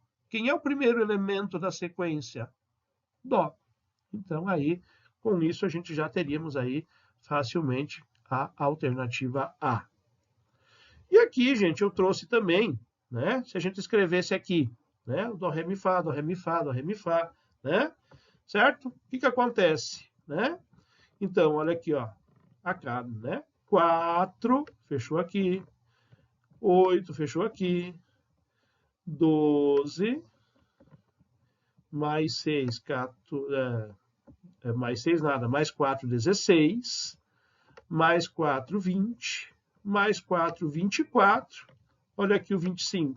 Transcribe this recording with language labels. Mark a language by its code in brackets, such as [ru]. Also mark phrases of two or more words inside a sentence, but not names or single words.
[pt] Quem é o primeiro elemento da sequência? Dó. Então, aí, com isso, a gente já teríamos aí facilmente a alternativa A. E aqui, gente, eu trouxe também, né? Se a gente escrevesse aqui, né? O Dó, Ré, Mi, Fá, Dó, Ré, Mi, Fá, Dó, Ré, Mi, Fá, né? Certo? O que acontece, né? Então, olha aqui, ó. Acaba, né? 4, fechou aqui. 8, fechou aqui. 12, mais 6, mais 6 nada, mais 4, 16, mais 4, 20, mais 4, 24, olha aqui o 25.